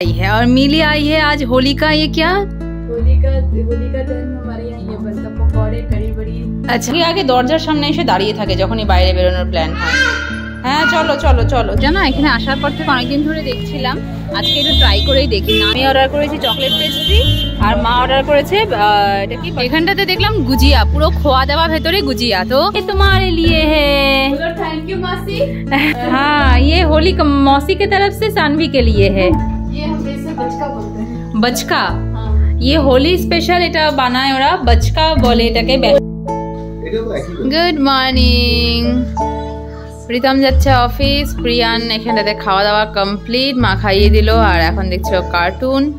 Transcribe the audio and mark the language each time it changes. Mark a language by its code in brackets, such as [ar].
[hi] आई है और मिली आई है आज होली का। ये क्या होली का दिन हमारे यहाँ ये बनता पकौड़े कड़ी बड़ी। अच्छा [bn] আগে দরজার সামনে এসে দাঁড়িয়ে থাকে যখনই বাইরে বেরোনোর প্ল্যান হয়। হ্যাঁ চলো চলো চলো। জানো এখানে আসার পর থেকে অনেকদিন ধরে দেখছিলাম আজকে একটু ট্রাই করেই দেখি। আমি অর্ডার করেছি চকলেট পেস্ট্রি আর মা অর্ডার করেছে এটা কি এখানটাতে দেখলাম গুজিয়া, পুরো খোয়া দেওয়া ভেতরে গুজিয়া। তো [hi] ये तुम्हारे लिए है। बोलो थैंक यू मासी। हाँ ये होली मौसी के तरफ से सानवी के लिए है। ये हम इसे बचका बोलते हैं। बचका ये होली स्पेशल [bn] এটা বানায় ওরা, বচকা বলে এটাকে। Good morning. প্রীতম যাচ্ছে অফিস, প্রিয়ান এখানটাতে খাওয়া দাওয়া কমপ্লিট, মা খাইয়ে দিল আর এখন দেখছো কার্টুন।